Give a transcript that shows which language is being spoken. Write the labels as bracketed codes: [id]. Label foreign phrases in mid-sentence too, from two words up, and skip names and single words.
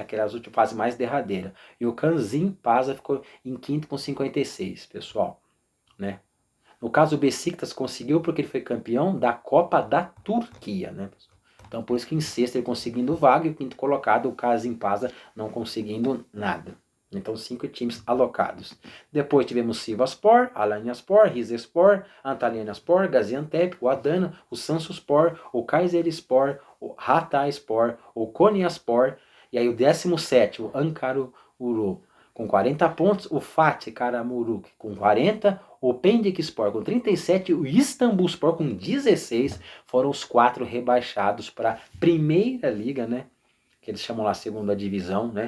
[pt] Aquelas últimas fase mais derradeira. E o Kazimpasa ficou em quinto com 56, pessoal, né? No caso, o Besiktas conseguiu porque ele foi campeão da Copa da Turquia, né? Então, por isso que em sexto ele conseguindo vaga e o quinto colocado, o Kasimpasa, não conseguindo nada. Então, 5 times alocados. Depois tivemos Sivasspor, Alanyaspor, Rizespor, Antalyaspor, Gaziantep, o Adana, o Samsunspor, o Kayserispor, o Hatayspor, o Konyaspor E aí o 17º, o Ankara Uru, com 40 pontos, o Fatih Karagümrük com 40, o Pendikspor com 37 e o Istanbulspor com 16 foram os 4 rebaixados para a primeira liga, né? Que eles chamam lá segunda divisão, né?